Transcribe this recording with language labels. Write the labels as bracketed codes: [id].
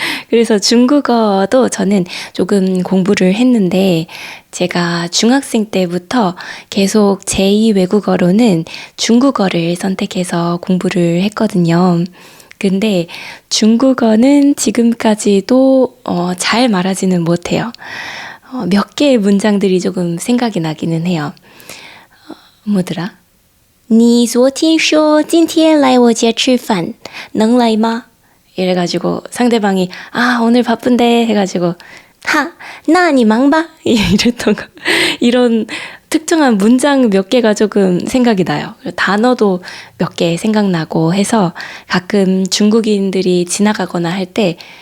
[ko] 그래서 중국어도 저는 조금 공부를 했는데 제가 중학생 때부터 계속 제2 외국어로는 중국어를 선택해서 공부를 했거든요. 근데 중국어는 지금까지도 잘 말하지는 못해요. 몇 개의 문장들이 조금 생각이 나기는 해요. 뭐더라? [zh] 你昨天说今天来我家吃饭能来吗? [ko] 이래가지고 상대방이 오늘 바쁜데 해가지고 나 니 망봐? 이랬던 거. 이런 특정한 문장 몇 개가 조금 생각이 나요. 단어도 몇 개 생각나고 해서 가끔 중국인들이 지나가거나 할 때